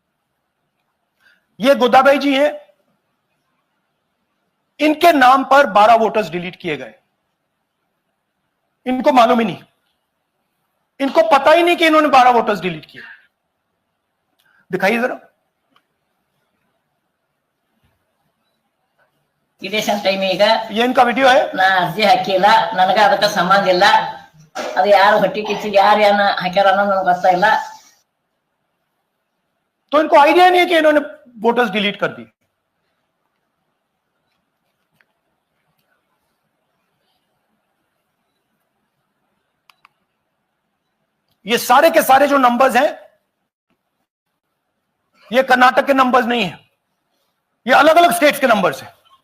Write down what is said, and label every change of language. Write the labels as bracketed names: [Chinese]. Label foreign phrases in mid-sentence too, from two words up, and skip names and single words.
[Hindi] ये गोदाबाई जी हैं, इनके नाम पर 12 वोटर्स डिलीट किए गए। इनको मालूम ही नहीं, इनको पता ही नहीं कि इन्होंने 12 वोटर्स डिलीट किए। दिखाइए जरा। ಇದೇಶನ್ ಟೈಮ್ ಈಗ ये इनका वीडियो है। [Kannada] ನಾ ಅರ್ಜಿ ಹಾಕಿಲ್ಲ, ನನಗ ಅದಕ್ಕೆ ಸಂಬಂಧ ಇಲ್ಲ. ಅದು ಯಾರು ಹೊಟ್ಟಿ ಕಿಚ್ಚಿ ಯಾರು ಏನ ಹಾಕ್ಯಾರ ಅನ್ನೋದು ನನಗೆ ಗೊತ್ತಾಗಿಲ್ಲ. [Hindi] तो इनको आइडिया नहीं है कि इन्होंने वोटर्स डिलीट कर दी। ये सारे के सारे जो नंबर्स हैं, ये कर्नाटक के नंबर्स नहीं है, ये अलग अलग स्टेट्स के नंबर्स हैं।